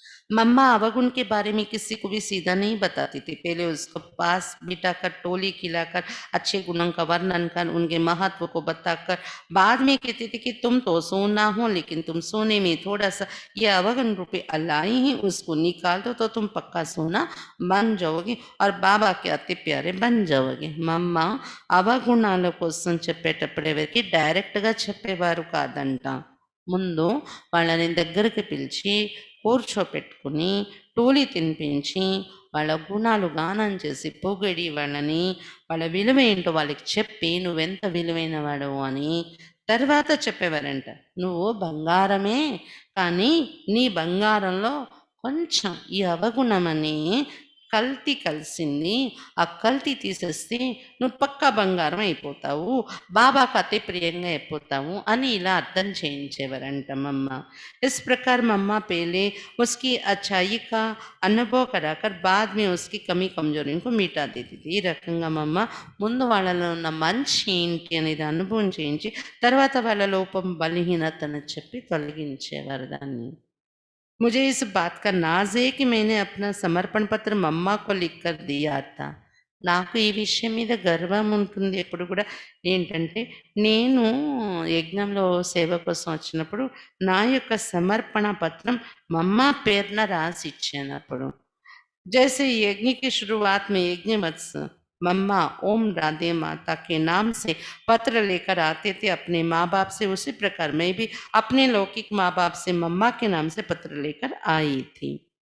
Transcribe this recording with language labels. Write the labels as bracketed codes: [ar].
[hi] मम्मा अवगुण के बारे में किसी को भी सीधा नहीं बताती थी। पहले उसको पास बिठाकर टोली खिलाकर अच्छे गुणों का वर्णन कर उनके महत्व को बताकर बाद में कहती थी कि तुम तो सोना हो, लेकिन तुम सोने में थोड़ा सा ये अवगुण रूपी अल्लाई है, उसको निकाल दो तो तुम पक्का सोना बन जाओगे और बाबा के अति प्यारे बन जाओगे। [te] మమ్మ అవగుణాల కోసం చెప్పేటప్పుడు ఎవరికి డైరెక్ట్గా చెప్పేవారు కాదంట, ముందు వాళ్ళని దగ్గరికి పిలిచి కూర్చోపెట్టుకుని టోలీ తినిపించి వాళ్ళ గుణాలు గానం చేసి పొగిడి వాళ్ళ విలువ ఏంటో వాళ్ళకి చెప్పి నువ్వెంత విలువైన వాడవు అని తర్వాత చెప్పేవారంట। నువ్వు బంగారమే, కానీ నీ బంగారంలో కొంచెం ఈ అవగుణమని కల్తీ కలిసింది. ఆ కల్తీ తీసేస్తే నువ్వు పక్కా బంగారం అయిపోతావు. బాబాకి అతి ప్రియంగా అయిపోతావు అని ఇలా అర్థం చేయించేవారంట మమ్మ. [hi] इस प्रकार मम्मा पहले उसकी अच्छाई का अनुभव कराकर बाद में उसकी कमी कमजोरियों को मिटा देती थी. [te] ఈ రకంగా మమ్మ ముందు వాళ్ళలో ఉన్న మంచి ఏంటి అనేది అనుభవం చేయించి తర్వాత వాళ్ళ లోపం బలహీనతను చెప్పి తొలగించేవారు దాన్ని. [hi] मुझे इस बात का नाज़ है कि मैंने अपना समर्पण पत्र मम्मा को लिख कर दिया था. [te] నాకు ఈ విషయం మీద గర్వం ఉంటుంది ఎప్పుడు కూడా. ఏంటంటే నేను యజ్ఞంలో సేవ కోసం వచ్చినప్పుడు నా యొక్క సమర్పణ పత్రం మమ్మ పేరున రాసి ఇచ్చాను అప్పుడు. [hi] जैसे यज्ञ की शुरुआत में यज्ञवत्स मम्मा ओम राधे माता के नाम से पत्र लेकर आते थे अपने माँ बाप से, उसी प्रकार मैं भी अपने लौकिक माँ बाप से मम्मा के नाम से पत्र लेकर आई थी.